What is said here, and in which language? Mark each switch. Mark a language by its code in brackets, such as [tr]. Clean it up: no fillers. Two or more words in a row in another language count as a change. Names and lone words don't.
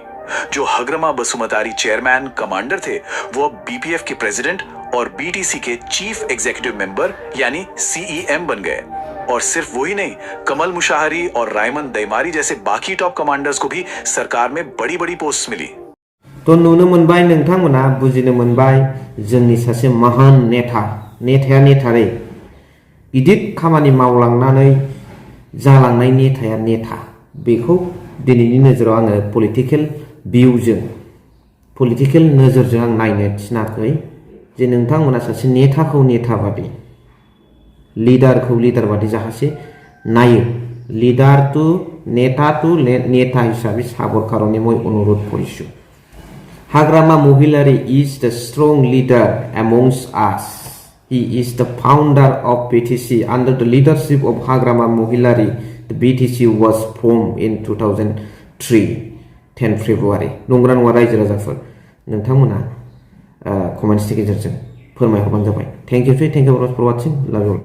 [hi] जो हग्रमा बसुमतारी [en] chairman commander [hi] थे, वो अब BPF के प्रेसिडेंट और BTC के [en] chief executive member [hi] यानी CEM बन गए। और सिर्फ वही नहीं, कमल मुशाहरी और रायमन दैमारी जैसे बाकी [en] top commanders [hi] को भी सरकार में बड़ी बड़ी पोस्ट मिली। [brx] तो नुनो मोनबाय नोंथांमोना बुजिनो मोनबाय जोंनि सासे महान नेताया नेथारै गिदिर खामानि मावलांनानै जालांनाय नेताया नेता। बेखौ दिनैनि नोजोराव आङो पलिटिकेल नोजोरजों आं नायनो थिनाखै जे नोंथांमोना सासे नेताखौ नेता बादि, लिडारखौ लिडार बादि जाहासे नायो। नेता हिसाबै साबर कारणे [as] মই অনুরোধ কৰিছো। [en] Hagrama Mohilari is the strong leader amongst us. He is the founder of BTC. Under the leadership of Hagrama Mohilari, the BTC was formed in 2003, 10 February. [brx] नंगौना नङा रायजो राजाफोर, नोंथांमोना कमेन्ट्सनि गेजेरजों फोरमायहरबानो जाबाय। [en] Thank you for watching. Love you all.